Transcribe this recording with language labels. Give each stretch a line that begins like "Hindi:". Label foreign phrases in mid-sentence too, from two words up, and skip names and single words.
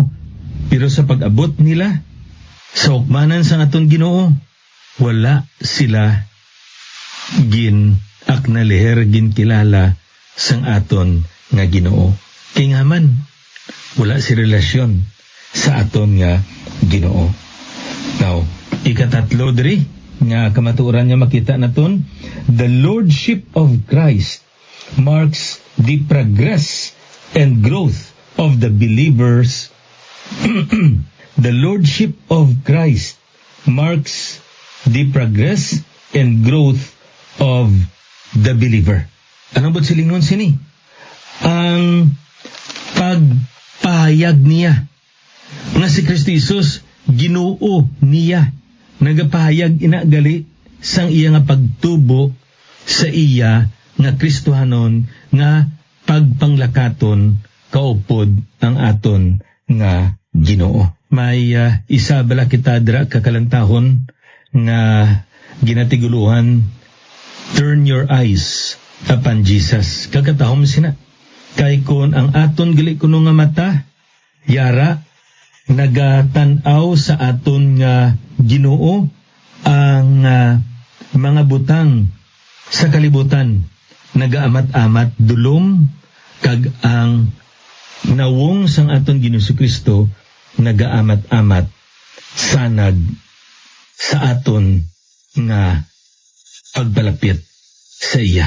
Hiligaynon: Pero sa pag-abot nila sa hukmanan sa aton Ginoo, wala sila aknaleher, kilala sang aton nga Ginoo. Kaya nga man, wala si relasyon sa aton nga Ginoo. Now, ikatatlo diri nga kamatuoran niya makita naton,
English: the Lordship of Christ marks the progress and growth of the believers. The Lordship of Christ marks the progress and growth of the believer.
Hiligaynon: Ano ba silingon sini? Ang pagpahayag niya nga si Kristo Jesus Ginoo niya, nagapahayag inagali sang iya nga pagtubo sa iya nga Kristohanon nga pagpanglakaton kaupod ang aton nga Ginoo. may isa bala kita dira kakalantahon nga ginatiguluhan,
English: turn your eyes upon Jesus.
Hiligaynon: Kakatahom sina. Kay kun ang aton gali kuno nga mata, yara, nagatanaw sa aton nga Ginoo ang mga butang sa kalibutan, nagaamat-amat dulom, kag ang nawong sang aton Ginoo Kristo nagaamat-amat sanag sa aton nga pagbalapit sa iya.